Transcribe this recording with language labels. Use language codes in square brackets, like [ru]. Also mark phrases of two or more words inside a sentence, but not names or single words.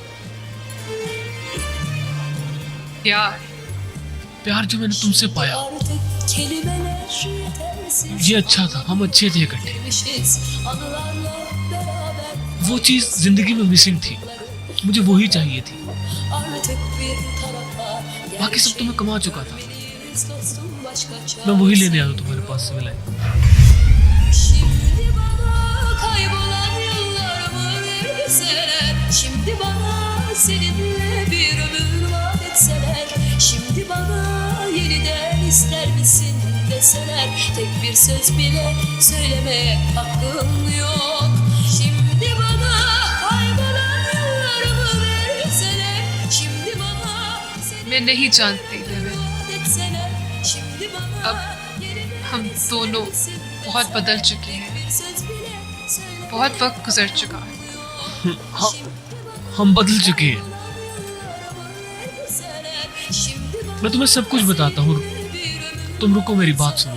[hi] प्यार जो मैंने तुमसे पाया ये अच्छा था, हम अच्छे थे इकट्ठे। वो चीज जिंदगी में मिसिंग थी, मुझे वही चाहिए थी। बाकी सब तो मैं कमा चुका था। मैं वही लेने आया हूं तुम्हारे पास से मिलाए। [tr] Şimdi bana seninle bir ömür vaat etseler, şimdi bana yeniden ister misin deseler, tek bir söz bile söylemeye hakkım yok. Şimdi bana kaybolan yıllarımı verseler, şimdi bana [hi] मैं नहीं जानती लेविन, [tr] vaat etseler, şimdi bana [hi] अब हम दोनों बहुत बदल चुके हैं, बहुत वक्त गुजर चुका है। हम बदल चुके हैं। मैं तुम्हें सब कुछ बताता हूँ, तुम रुको, मेरी बात सुनो।